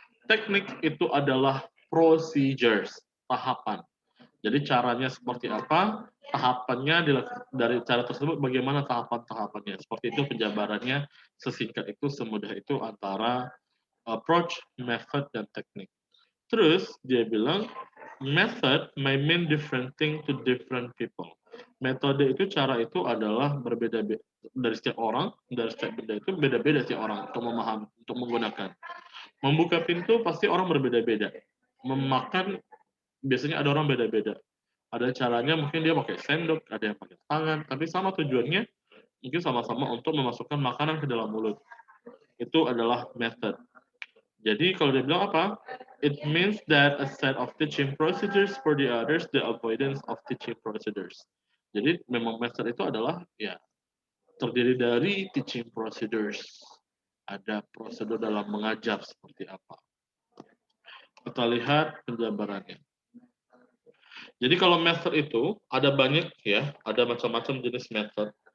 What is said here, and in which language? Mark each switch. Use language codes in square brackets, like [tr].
[id] Teknik itu adalah procedures, tahapan. Jadi caranya seperti apa, tahapannya dari cara tersebut bagaimana tahapan-tahapannya. Seperti itu penjabarannya sesingkat itu, semudah itu antara approach, method, dan teknik. Terus dia bilang [en] method may mean different thing to different people. [id] Metode itu, cara itu adalah berbeda-beda dari setiap orang, dari setiap benda itu beda-beda setiap orang untuk memahami, untuk menggunakan. Membuka pintu pasti orang berbeda-beda. Memakan biasanya ada orang beda-beda. Ada caranya mungkin dia pakai sendok, ada yang pakai tangan, tapi sama tujuannya mungkin sama-sama untuk memasukkan makanan ke dalam mulut. Itu adalah method. Jadi kalau dia bilang apa? [en] It means that a set of teaching procedures for the others, the avoidance of teaching procedures. [id] Jadi memang method itu adalah ya terdiri dari teaching procedures. Ada prosedur dalam mengajar seperti apa. Kita lihat penjabarannya. Jadi kalau method itu ada banyak ya, ada macam-macam jenis method.